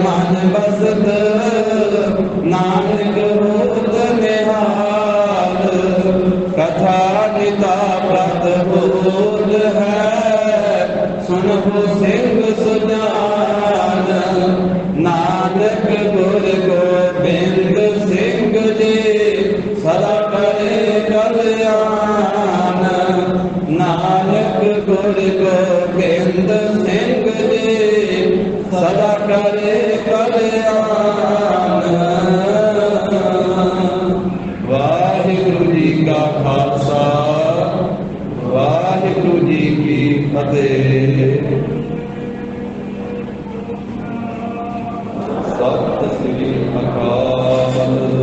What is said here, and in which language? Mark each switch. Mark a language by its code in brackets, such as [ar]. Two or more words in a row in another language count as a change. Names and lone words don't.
[pa] ਮਨ ਬਸਤ ਨਾਨਕ ਹੋਤ ਨਿਹਾਲ, ਕਥਾ ਨਿਤਾ ਪ੍ਰਤ ਬੋਧ ਹੈ, ਸੁਨਹੁ ਸਿੰਘ ਸੁਜਾਨ। ਨਾਨਕ ਗੁਰ ਗੋਬਿੰਦ ਸਿੰਘ ਜੀ ਸਦਾ ਕਰੇ ਕਲਿਆਣ। ਨਾਨਕ ਗੁਰ ਗੋਬਿੰਦ ਸਿੰਘ ਜੀ ਸਦਾ ਕਰੇ ਕਲਿਆਣ। ਵਾਹਿਗੁਰੂ ਜੀ ਕਾ ਖਾਲਸਾ, ਵਾਹਿਗੁਰੂ ਜੀ ਕੀ ਫਤਹਿ। ਸਤ ਸ੍ਰੀ ਅਕਾਲ।